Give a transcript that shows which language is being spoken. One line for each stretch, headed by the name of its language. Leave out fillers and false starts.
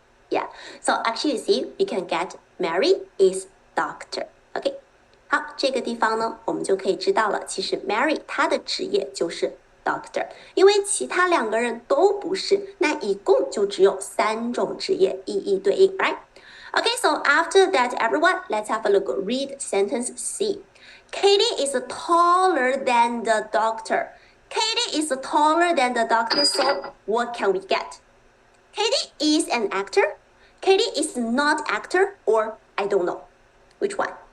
English: Yeah, so actually you see we can get Mary is doctor.
Chinese: OK， 好，这个地方呢，我们就可以知道了，其实 Mary 她的职业就是 doctor， 因为其他两个人都不是，那一共就只有3种职业一一对应 ，right？
English: Okay, so after that, everyone, let's have a look. Read sentence C. Katie is taller than the doctor. Katie is taller than the doctor, so what can we get? Katie is an actor. Katie is not actor, or I don't know. Which one?